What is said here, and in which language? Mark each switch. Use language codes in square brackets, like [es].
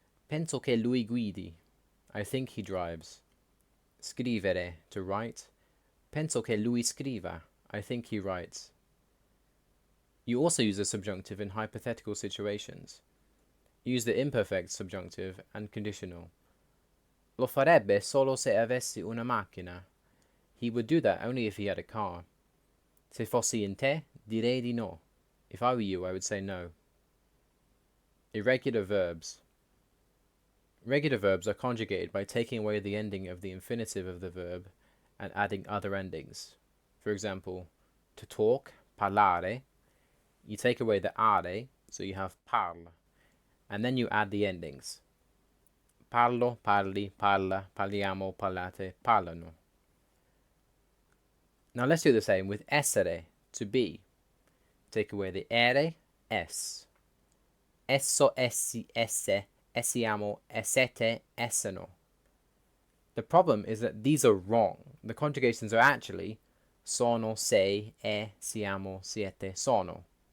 [it] Penso che lui guidi. [en] I think he drives. Scrivere, to write. [it] Penso che lui scriva. [en] I think he writes. You also use the subjunctive in hypothetical situations. Use the imperfect subjunctive and conditional. [it] Lo farebbe solo se avessi una macchina. [en] He would do that only if he had a car. [it] Se fossi in te, direi di no. [en] If I were you, I would say no. Irregular verbs. Regular verbs are conjugated by taking away the ending of the infinitive of the verb and adding other endings. For example, to talk, parlare, you take away the are, so you have parl, and then you add the endings. [it] Parlo, parli, parla, parliamo, parlate, parlano. [en] Now let's do the same with essere, to be. Take away the ere, es. [it] Esso, essi, esse, essiamo, essete, esseno. [en] The problem is that these are wrong. The conjugations are actually [it] sono, sei, siamo, siete, sono.